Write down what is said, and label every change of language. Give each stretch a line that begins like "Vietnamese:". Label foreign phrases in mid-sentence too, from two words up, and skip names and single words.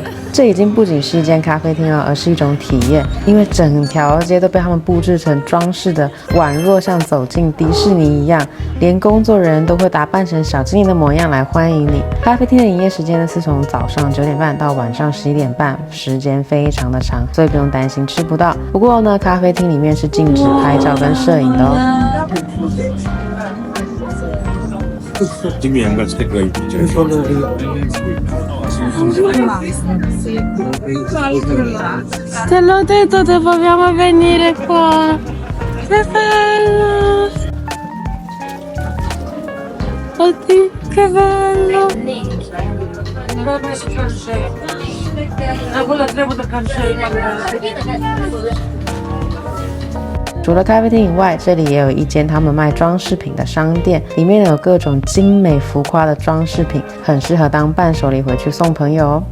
Chinese: 这已经不仅是一间咖啡厅了，而是一种体验，因为整条街都被他们布置成装饰的，宛若像走进迪士尼一样，连工作人员都会打扮成小精灵的模样来欢迎你。咖啡厅的营业时间呢是从早上9点半到晚上11点半，时间非常的长，所以不用担心吃不到。不过呢，咖啡厅里面是禁止拍照跟摄影的哦。
Italian: Te l'ho detto, dobbiamo venire qua. Che bello! Oddio, che bello! Ah,
Chinese: 除了咖啡厅以外，这里也有一间他们卖装饰品的商店，里面有各种精美浮夸的装饰品，很适合当伴手礼回去送朋友哦。